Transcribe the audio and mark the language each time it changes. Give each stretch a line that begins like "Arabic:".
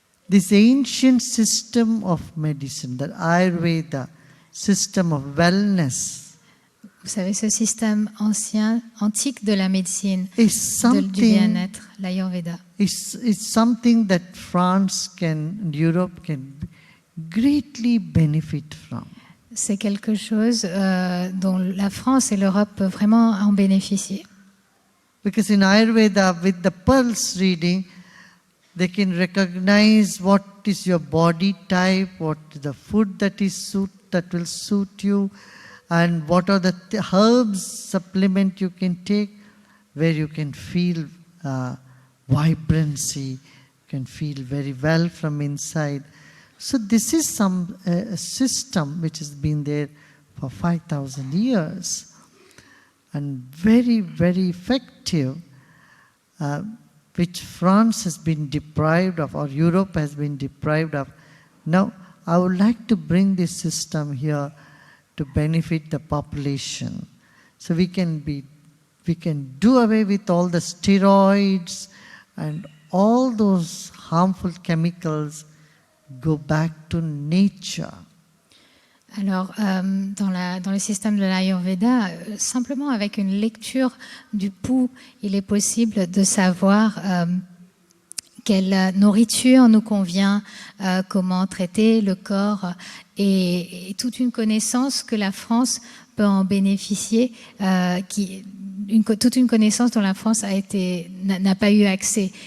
English: This ancient system of medicine, the Ayurveda system of wellness,
French: Vous savez, ce système antique de la médecine,
English: is
French: du bien-être, l'Ayurveda,
English: it's something that France and Europe can greatly benefit from.
French: c'est quelque chose dont la France et l'Europe peuvent vraiment en bénéficier.
English: Because in Ayurveda, with the pulse reading, they can recognize what is your body type, what is the food that will suit you, and what are the herbs supplement you can take, where you can feel vibrancy, you can feel very well from inside. So this is some system which has been there for 5,000 years. and very, very effective, which France has been deprived of, or Europe has been deprived of. Now, I would like to bring this system here to benefit the population. So we can do away with all the steroids and all those harmful chemicals, go back to nature.
French: Alors, dans le système de l'Ayurveda, simplement avec une lecture du pouls, il est possible de savoir quelle nourriture nous convient, comment traiter le corps, et toute une connaissance que la France peut en bénéficier, toute une connaissance dont la France n'a pas eu accès.